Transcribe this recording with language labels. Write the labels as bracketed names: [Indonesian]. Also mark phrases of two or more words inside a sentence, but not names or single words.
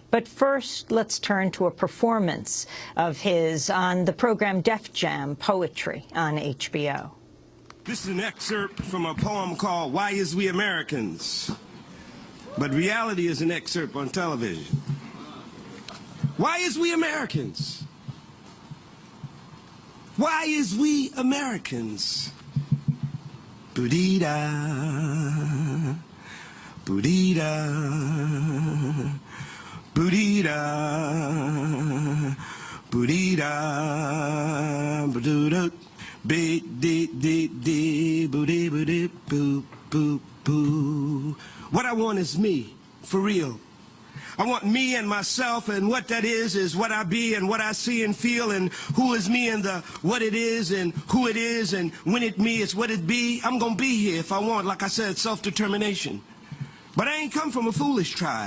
[English] But first, let's turn to a performance of his on the program Def Jam Poetry on HBO. This is an excerpt from a poem called Why Is We Americans? But reality is an excerpt on television. Why is we Americans? Why is we Americans? Boodee-da, boodee-da, boodee-da, boodee-da, boodoo-da, be-dee-dee-dee, boodee-boodee, boo-boo-boo. What I want is me, for real. I want me and myself, and what that is what I be and what I see and feel, and who is me and the what it is and who it is, and when it me is what it be. I'm gonna be here if I want, like I said, self-determination. But I ain't come from a foolish tribe.